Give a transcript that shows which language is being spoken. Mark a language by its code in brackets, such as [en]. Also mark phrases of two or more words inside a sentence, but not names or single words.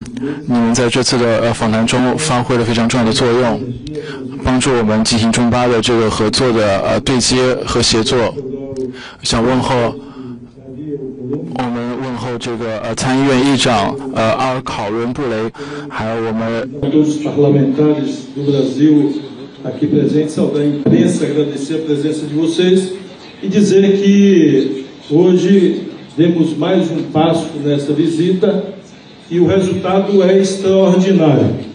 [zh] 你们在这次的访谈中发挥了非常重要的作用，帮助我们进行中巴的这个合作的对接和协作。想问候这个参议院议长阿尔考伦布雷，还有我们 [pt] todos os parlamentares do Brasil aqui presentes, saudar a imprensa, agradecer a presença de vocês e dizer que hoje demos mais um passo nessa visita e o resultado é extraordinário.